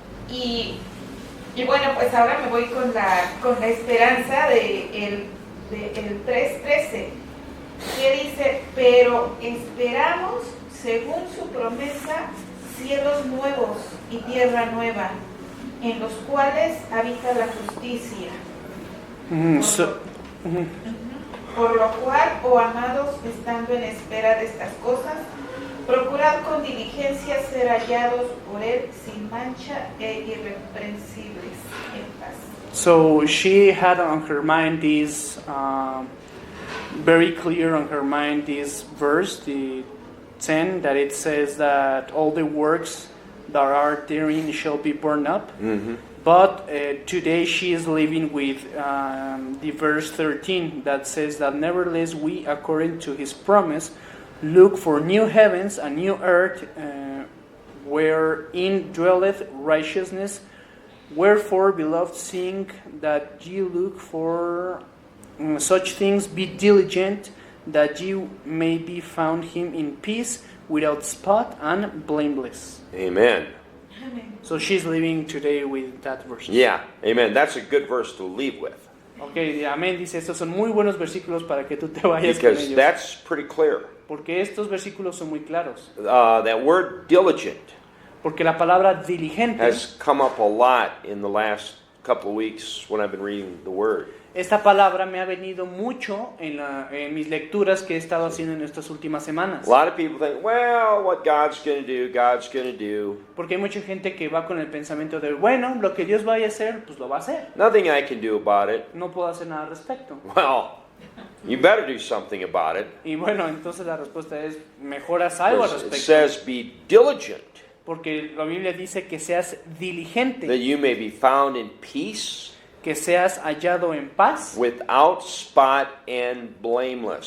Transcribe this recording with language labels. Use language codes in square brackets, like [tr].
[es] Y bueno, pues ahora me voy con la esperanza de el 3:13, que dice, pero esperamos, según su promesa, cielos nuevos y tierra nueva, en los cuales habita la justicia. Por lo cual, oh amados, estando en espera de estas cosas, procurad con diligencia ser hallados por él sin mancha e irreprensibles en paz. [en] So she had on her mind this very clear on her mind this verse, the 10, that it says that all the works that are therein shall be burned up. Mm-hmm. But today she is living with the verse 13 that says that nevertheless we, according to his promise, look for new heavens and new earth wherein dwelleth righteousness. Wherefore, beloved, seeing that ye look for such things, be diligent, that ye may be found him in peace, without spot and blameless. Amen. So she's living today with that verse. Yeah, amen. That's a good verse to leave with. [es] Okay, amén, dice, estos son muy buenos versículos para que tú te vayas con [en] Because [es] ellos. [en] that's pretty clear. [es] Porque estos versículos son muy claros. [en] That word diligent [es] Porque la palabra diligente, [en] has come up a lot in the last couple of weeks when I've been reading the word. [es] esta palabra me ha venido mucho en mis lecturas que he estado haciendo en estas últimas semanas. [en] A lot of people think, well, what God's going to do, God's going to do. [es] Porque hay mucha gente que va con el pensamiento de, bueno, lo que Dios vaya a hacer, pues lo va a hacer. [en] Nothing I can do about it. [es] No puedo hacer nada al respecto. [en] Well, you better do something about it. [es] Y bueno, entonces la respuesta es, mejor haz algo al [en] It [es] respecto. [en] says, be diligent, [es] Porque la Biblia dice que seas diligente, [en] that you may be found in peace, [es] que seas hallado en paz, [en] without spot and blameless.